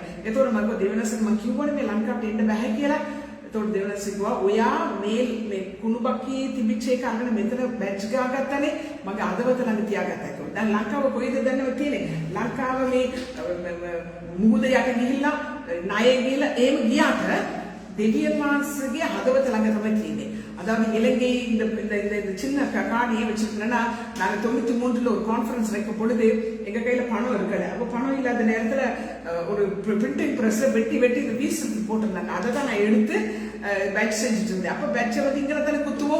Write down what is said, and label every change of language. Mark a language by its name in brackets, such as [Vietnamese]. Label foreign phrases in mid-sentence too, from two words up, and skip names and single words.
[Sinhala] ඒතකොට මම දෙවනසට මම කිව්වනේ මේ ලංකාවට එන්න බෑ කියලා. ඒතකොට දෙවනස කිව්වා ඔයා මේ කුණුබක්කේ තිබිච්ච එක අරගෙන මෙතන බැච් ගාගත්තනේ මගේ අදවත ළඟ තියාගත්තා කියලා. දැන් ලංකාව කොයිද දන්නව තියෙන්නේ? ලංකාව මේ මුහුද යට ගිහිල්ලා ණය ගිහිල්ලා එහෙම ගියාට දෙවියන් වහන්සේගේ හදවත ළඟ තමයි තියෙන්නේ. [Tamil] அதாவது இலங்கை இந்த சின்ன காணியை வச்சிருக்கேன்னா நாங்க 93ல ஒரு கான்ஃபரன்ஸ் வைக்கும் பொழுது எங்க கையில பணம் இருக்கல. அப்ப பணம் இல்லாத நேரத்துல ஒரு [English] printing press [Tamil] வெட்டி இதை வீசுக்கு போட்டிருந்தாங்க. அதை தான் நான் எடுத்து பேட்ச் செஞ்சுட்டு இருந்தேன். அப்ப பேட்சை வந்து இங்கே தானே குத்துவோம்.